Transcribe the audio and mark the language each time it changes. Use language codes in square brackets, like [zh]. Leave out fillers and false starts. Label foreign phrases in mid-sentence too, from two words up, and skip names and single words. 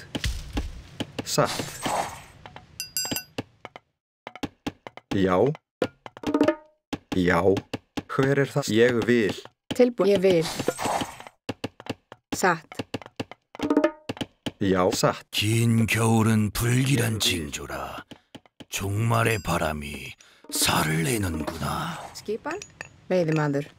[is] Satt. Já. Já. Hver er það? Ég vil. Tilbúin. Ég vil. Satt. Já, satt. [ko] 긴 겨울은 불길한 징조라. 종말의 바람이 살을 내는구나. [is] Skipan. Veiðimaður.